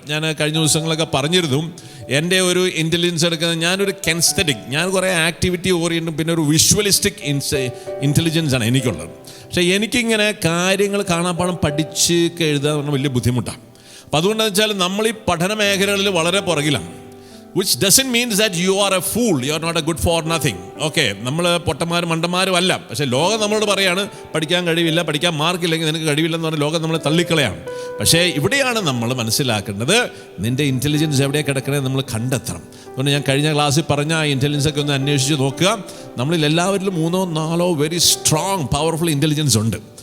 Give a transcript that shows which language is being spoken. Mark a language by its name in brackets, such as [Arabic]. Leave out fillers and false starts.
[Malayalam] ഞാൻ കഴിഞ്ഞ ദിവസങ്ങളൊക്കെ പറഞ്ഞിരുന്നു, എൻ്റെ ഒരു ഇൻ്റലിജൻസ് എടുക്കുന്നത് ഞാനൊരു കെൻസ്തറ്റിക്, ഞാൻ കുറേ ആക്ടിവിറ്റി ഓറിയൻറ്റും പിന്നെ ഒരു വിഷ്വലിസ്റ്റിക് ഇൻ്റലിജൻസ് ആണ് എനിക്കുള്ളത്. പക്ഷേ എനിക്കിങ്ങനെ കാര്യങ്ങൾ കാണാപ്പാടം പഠിച്ച് എഴുതാൻ പറഞ്ഞാൽ വലിയ ബുദ്ധിമുട്ടാണ്. അപ്പം അതുകൊണ്ടെന്ന് വെച്ചാൽ നമ്മൾ ഈ പഠന മേഖലകളിൽ വളരെ പുറകിലാണ്. [English] which doesn't mean that you are a fool, you are not a good for nothing. [Malayalam] Okay, നമ്മൾ പൊട്ടന്മാരും മണ്ടന്മാരും അല്ല. പക്ഷേ ലോകം നമ്മളോട് പറയാണ് പഠിക്കാൻ കഴിവില്ല, പഠിക്കാൻ മാർക്കില്ലെങ്കിൽ നിനക്ക് കഴിവില്ലെന്ന് പറഞ്ഞാൽ ലോകം നമ്മളെ തള്ളിക്കളയാണ്. പക്ഷേ ഇവിടെയാണ് നമ്മൾ മനസ്സിലാക്കേണ്ടത്, നിൻ്റെ ഇൻ്റലിജൻസ് എവിടെ കിടക്കണേ നമ്മൾ കണ്ടെത്തണം. അതുകൊണ്ട് ഞാൻ കഴിഞ്ഞ ക്ലാസ്സിൽ പറഞ്ഞ ആ ഇൻ്റലിജൻസൊക്കെ ഒന്ന് അന്വേഷിച്ച് നോക്കുക. നമ്മളിൽ എല്ലാവരിലും 3-4 വെരി സ്ട്രോങ് പവർഫുൾ ഇൻ്റലിജൻസ് ഉണ്ട്.